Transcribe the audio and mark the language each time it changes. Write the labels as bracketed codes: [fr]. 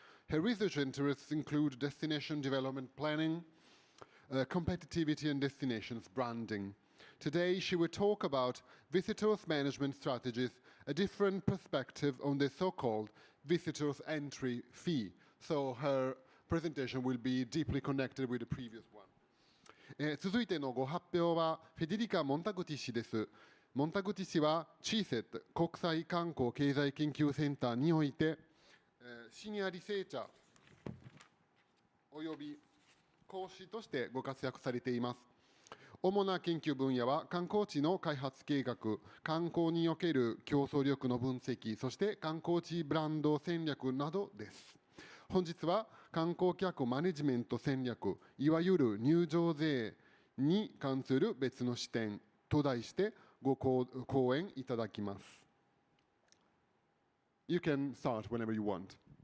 [en] Her research interests include destination development planning, competitivity and destinations branding. Today, she will talk about visitors management strategies, a different perspective on the so-called visitors entry fee. So her presentation will be deeply connected with the previous one. [ja] 続いてのご発表はフェデリカ・モンタグティ氏です。モンタグティ氏は CISET 国際観光経済研究センターにおいて、シニアリセーチャーおよび講師としてご活躍されています。主な研究分野は観光地の開発計画、観光における競争力の分析、そして観光地ブランド戦略などです。本日は観光客マネジメント戦略、いわゆる入場税に関する別の視点と題してご講演いただきます。 [en] You can start whenever you want.